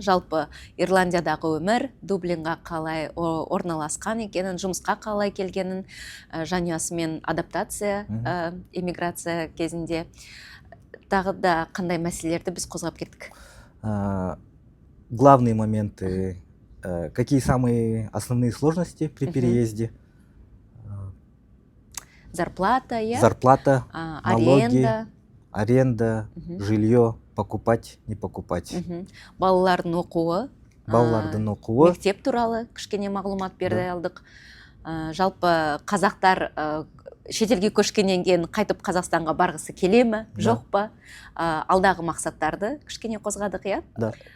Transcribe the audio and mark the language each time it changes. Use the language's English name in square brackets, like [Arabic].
[Kazakh] Жалпы Ирландиядағы өмір, Дублинға қалай орналасқан екенін, жұмысқа қалай келгенін, жанұясымен адаптация, эмиграция кезінде тағы да қандай мәселелерді біз қозғап кеттік. [Russian] Главные моменты, какие самые основные сложности при переезде? Зарплата, Зарплата, налоги, аренда, жилье, покупать, не покупать. [Kazakh] Балалардың оқуы, мектеп туралы кішкене мағлұмат бере алдық. Жалпы қазақтар шетелге көшкеннен кейін қайтып Қазақстанға барғысы келе ме, жоқ па? Алдағы мақсаттарды кішкене қозғадық, иә? [Russian] Да.